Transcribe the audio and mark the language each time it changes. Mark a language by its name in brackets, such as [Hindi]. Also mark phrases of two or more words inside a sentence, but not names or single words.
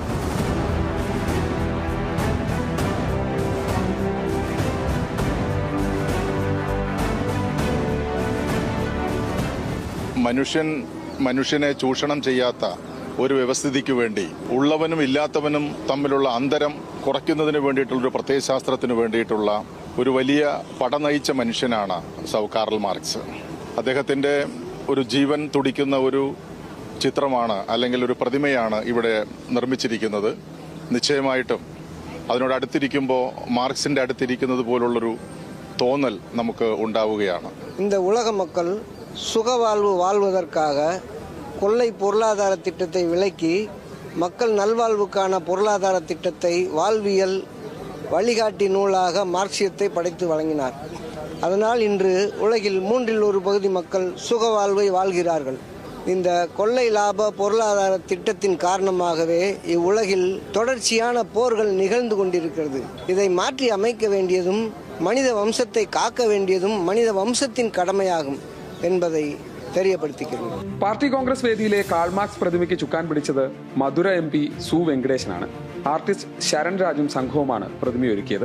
[Malayalam] മനുഷ്യനെ ചൂഷണം ചെയ്യാത്ത ഒരു വ്യവസ്ഥിതിക്ക് വേണ്ടി ഉള്ളവനും ഇല്ലാത്തവനും തമ്മിലുള്ള അന്തരം കുറയ്ക്കുന്നതിന് വേണ്ടിയിട്ടുള്ളൊരു പ്രത്യയശാസ്ത്രത്തിന് വേണ്ടിയിട്ടുള്ള ഒരു വലിയ പടനയിച്ച മനുഷ്യനാണ് കാറൽ മാർക്സ്. അദ്ദേഹത്തിൻ്റെ ഒരു ജീവൻ തുടിക്കുന്ന ഒരു ചിത്രമാണ് അല്ലെങ്കിൽ ഒരു പ്രതിമയാണ് ഇവിടെ നിർമ്മിച്ചിരിക്കുന്നത്. നിശ്ചയമായിട്ടും അതിനോടടുത്തിരിക്കുമ്പോൾ മാർക്സിൻ്റെ അടുത്തിരിക്കുന്നത് പോലുള്ളൊരു തോന്നൽ നമുക്ക് ഉണ്ടാവുകയാണ്. [Tamil] இந்த உலக மக்கள் சுகவாழ்வு வாழ்வதற்காக கொள்ளை பொருளாதார திட்டத்தை விலக்கி மக்கள் நல்வாழ்வுக்கான பொருளாதார திட்டத்தை வாழ்வியல் வழிகாட்டி நூலாக மார்க்சியத்தை படைத்து வழங்கினார். அதனால் இன்று உலகில் 1/3 பகுதி மக்கள் சுக வாழ்வை வாழ்கிறார்கள். இந்த கொள்ளை லாப பொருளாதார திட்டத்தின் காரணமாகவே இவ்வுலகில் தொடர்ச்சியான போர்கள் நிகழ்ந்து கொண்டிருக்கிறது. இதை மாற்றி அமைக்க வேண்டியதும் மனித வம்சத்தை காக்க வேண்டியதும் மனித வம்சத்தின் கடமையாகும் என்பதை തെരിയപ്പെടുത്തിക്കുന്നു. [Malayalam] പാർട്ടി കോൺഗ്രസ് വേദിയിലെ കാൾ മാർക്സ് പ്രതിമയ്ക്ക് ചുക്കാൻ പിടിച്ചത് മധുര MP സു വെങ്കടേശനാണ്. ആർട്ടിസ്റ്റ് ശരൺ രാജും സംഘവുമാണ് പ്രതിമയൊരുക്കിയത്.